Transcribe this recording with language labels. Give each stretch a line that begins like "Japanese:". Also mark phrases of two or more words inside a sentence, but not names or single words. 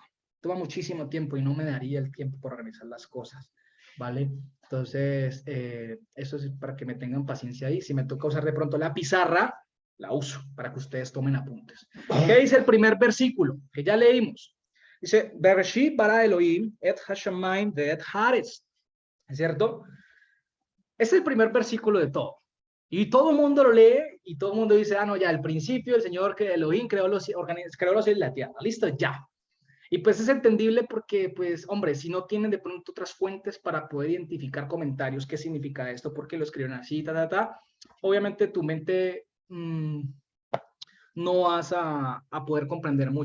Spanish: Toma muchísimo tiempo y no me daría el tiempo para organizar las cosas. ¿Vale? Entonces, eso es para que me tengan paciencia ahí. Si me toca usar de pronto la pizarra, la uso para que ustedes tomen apuntes. ¿Qué dice el primer versículo? Que ya leímos. Dice,
Hebrew: בראשית ברא אלהים את השמים ואת הארץ.
Spanish: ¿Es cierto? Es el primer versículo de todo. Y todo el mundo lo lee y todo el mundo dice, ah, no, ya, al principio el Señor que Elohim creó los cielos y la tierra. Listo, ya. Y pues es entendible porque, pues, hombre, si no tienen de pronto otras fuentes para poder identificar comentarios, qué significa esto, por qué lo escriben así, obviamente tu mente no vas a poder comprender mucho.